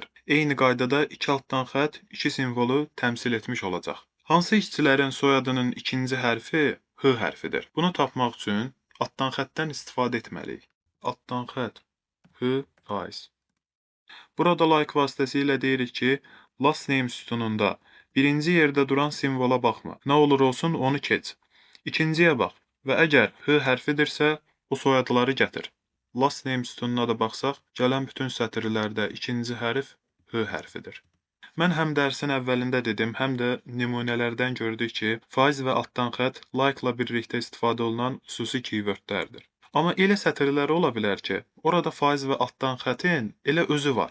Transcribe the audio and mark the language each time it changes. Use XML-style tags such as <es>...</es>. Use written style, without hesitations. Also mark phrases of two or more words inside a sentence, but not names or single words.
<az>Eyni qaydada 2 altdan xətt 2 simvolu təmsil etmiş olacaq. Hansı işçilərin soyadının ikinci hərfi H hərfidir? Bunu tapmaq üçün altdan xəttdən istifadə etməliyik. Altdan xətt H faiz. Burada like vasitəsilə deyirik ki,</az> <en>last name</en> <az>sütununda birinci yerdə duran simvola baxma. Nə olur olsun onu keç. İkinciyə bax və əgər H hərfidirsə, o soyadları gətir.</az> <en>Last name</en> <az>sütununa da baxsaq, gələn bütün sətirlərdə ikinci hərf H hərfidir. Mən həm dərsin əvvəlində dedim, həm də nümunələrdən gördük ki, faiz və altdan xətt like-la birlikdə istifadə olunan xüsusi keywordlərdir. Amma elə sətirlər ola bilər ki, orada faiz və altdan xəttin elə özü var.</az>